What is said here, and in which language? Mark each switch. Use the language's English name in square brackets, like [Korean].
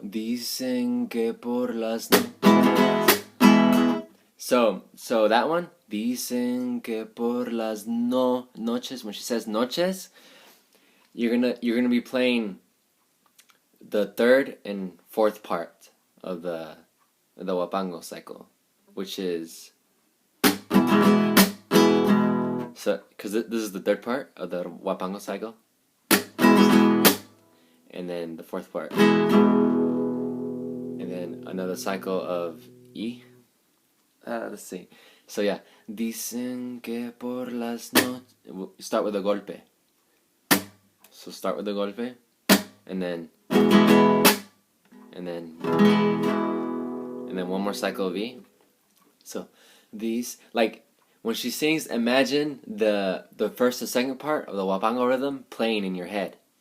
[Spanish] Dicen que por las noches. [English] So that one. [Spanish] Dicen que por las noches. [English] When she says noches, you're gonna be playing the third and fourth part of the Wapango cycle, which is so because this is the third part of the Wapango cycle, and then the fourth part, and then another cycle of E. Let's see. So yeah, [Spanish] dicen que por las noches. [English] Start with a golpe. So start with the golpe, and then one more cycle of E. So these, like when she sings, imagine the first and second part of the Wapango rhythm playing in your head.